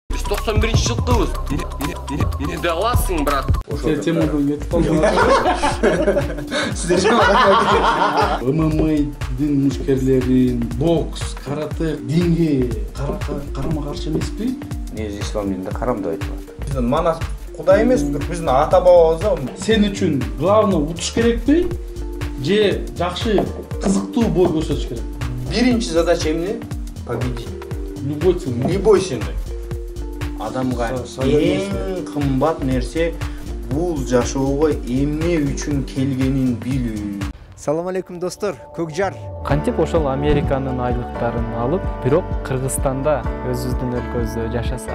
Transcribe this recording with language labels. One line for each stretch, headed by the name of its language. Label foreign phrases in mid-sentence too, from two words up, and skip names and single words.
Kyrgyz: 91-жылдыбыз. Не аласың, брат?
Kazakh: Сен темадан кетіп қалдың.
Kyrgyz: ММА-дың мушкерлерин, бокс, карате, динге карама-каршы эмеспи? Негизи ислам дининде карам деп айтылат. Биздин манас Кудай эмес, биздин ата бабабыз. Сен үчүн главный утуш керекпи? Же жакшы, кызыктуу бой көрсөтүш керек? Биринчи задача эмне?
Russian: Победить. Любой ценой. Любой ценой.
Kyrgyz: Адамга эң кымбат нерсе бул жашоого эмне үчүн келгенин билүү. Салам алейкум достор, Көкжар. Кантип ошол Американын айлыктарын алып, бирок Кыргызстанда өзүбүздүн өлкөбүздө жашаса.